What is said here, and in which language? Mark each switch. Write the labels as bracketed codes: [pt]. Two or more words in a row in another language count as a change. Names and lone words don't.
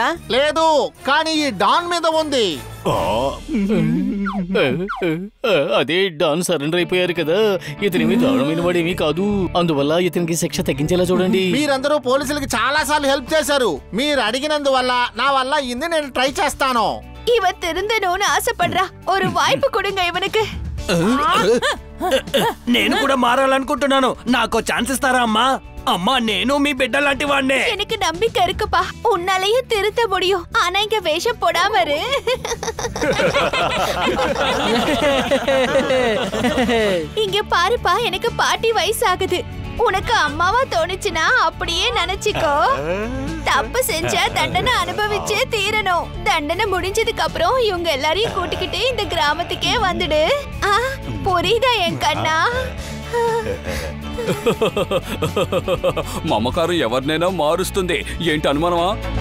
[te] లేదు, కానీ ఈ డాన్ మీద ఉంది. అదే డాన్ సరెండర్ అయిపోయారు కదా. ఇతనేమి దారుణమైన వాడేమీ కాదు, అందువల్ల ఇతనికి శిక్ష తగ్గించేలా చూడండి. మీరందరూ పోలీసులకి చాలా సార్లు హెల్ప్ చేశారు. మీరు అడిగినందువల్ల నా వల్ల ఇంది నేను ట్రై చేస్తాను. [ta] இவன் திருந்தணும்னு ஆசைப்படுறா. ஒரு வாய்ப்பு கொடுங்க இவனுக்கு. [te] నేను కూడా మారాలనుకుంటున్నాను. నాకు ఛాన్స్ ఇస్తారా అమ్మా? అమ్మా, నేను మీ బిడ్డ లాంటి వాడినే. [ta] எனக்கு நம்பிக்கை இருக்குப்பா, உன்னாலேயும் திருத்த முடியும். ஆனா இங்க வேஷம் போடாம இரு. இங்க பாருப்பா, எனக்கு பாட்டி வயசாகுது. உனக்கு அம்மாவா தோணுச்சுன்னா அப்படியே நினைச்சுக்கோ. தப்பு செஞ்சா தண்டனை அனுபவிச்சே தீரணும். தண்டனை முடிஞ்சதுக்கு அப்புறம் இவங்க எல்லாரையும் கூட்டிக்கிட்டு இந்த கிராமத்துக்கே வந்துடு. புரியுதா என் கண்ணா? [te] మమకారం ఎవరినైనా మారుస్తుంది, ఏంటి అనుమానమా?